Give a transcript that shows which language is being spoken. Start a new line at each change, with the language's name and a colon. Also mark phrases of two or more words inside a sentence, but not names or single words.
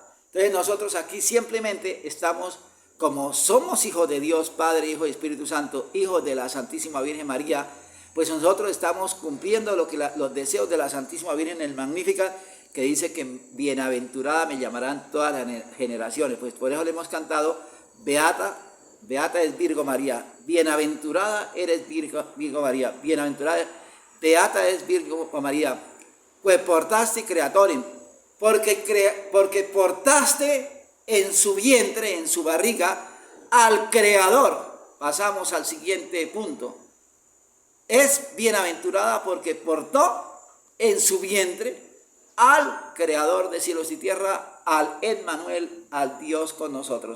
Spanish: Entonces nosotros aquí simplemente estamos, como somos hijos de Dios, Padre, Hijo y Espíritu Santo, hijos de la Santísima Virgen María, pues nosotros estamos cumpliendo los deseos de la Santísima Virgen en el Magnífica, que dice que bienaventurada me llamarán todas las generaciones. Pues por eso le hemos cantado,
Latin: Beata es Virgo María,
Spanish: bienaventurada eres
Latin: Virgo María, bienaventurada Beata es Virgo María,
Spanish: pues portaste creatorem, porque portaste en su vientre, en su barriga, al Creador. Pasamos al siguiente punto. Es bienaventurada porque portó en su vientre al Creador de cielos y tierra, al Emmanuel, al Dios con nosotros.